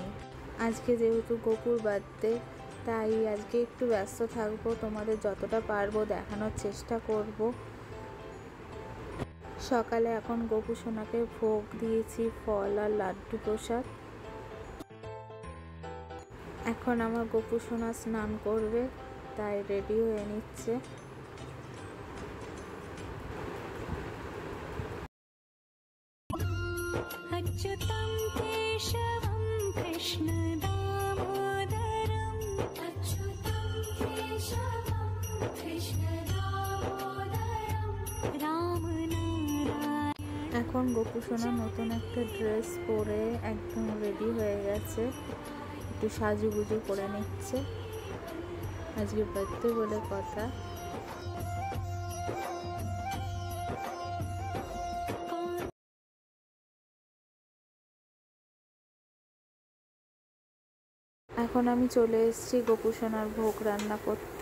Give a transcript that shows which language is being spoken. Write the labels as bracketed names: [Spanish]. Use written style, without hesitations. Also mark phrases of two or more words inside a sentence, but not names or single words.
[Bangla] আজকে যেহেতু গোপুর বার্থডে, তাই আজকে একটু ব্যস্ত থাকবো, তোমাদের যতটা পারবো দেখানোর চেষ্টা করব। সকালে এখন গোপু সোনাকে ভোগ দিয়েছি, ফল আর লাড্ডু প্রসাদ। এখন আমার গোপু সোনা স্নান করবে, তাই রেডি হয়ে নিচ্ছে। [Sanskrit] अच्युतं केशवं कृष्ण दामोदरम् अच्युतं केशवं कृष्ण दामोदरम् रामनारायण। [Bangla] এখন গোপু সোনা নতুন একটা ড্রেস পরে একদম রেডি হয়ে গেছে, একটু সাজুগুজু করে নিচ্ছে। আজকে বার্থডে বলে কথা। এখন আমি চলে এসেছি গোপু সোনার ভোগ রান্না করতে।